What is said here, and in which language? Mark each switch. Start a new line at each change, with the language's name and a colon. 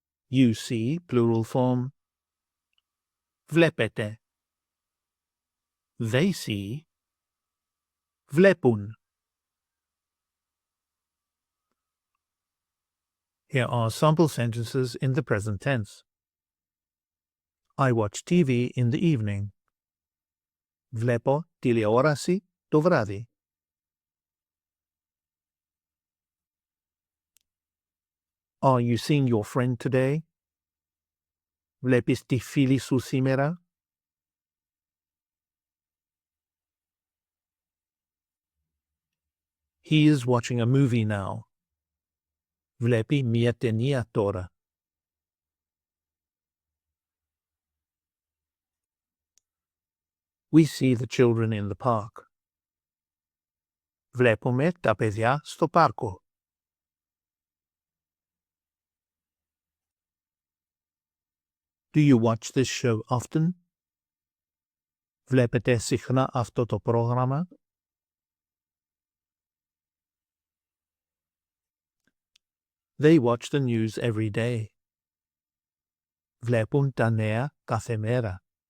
English: You see, plural form. Βλέπετε. They see. Βλέπουν. Here are sample sentences in the present tense. I watch TV in the evening.
Greek: Βλέπω τηλεόραση το βράδυ.
English: Are you seeing your friend today?
Greek: Βλέπεις τη φίλη σου σήμερα?
English: He is watching a movie now.
Greek: Βλέπει μια ταινία τώρα.
English: We see the children in the park.
Greek: Βλέπουμε τα παιδιά στο πάρκο.
English: Do you watch this show often?
Greek: Βλέπετε συχνά αυτό το πρόγραμμα?
English: They watch the news every day.
Greek: Βλέπουν τα νέα κάθε μέρα.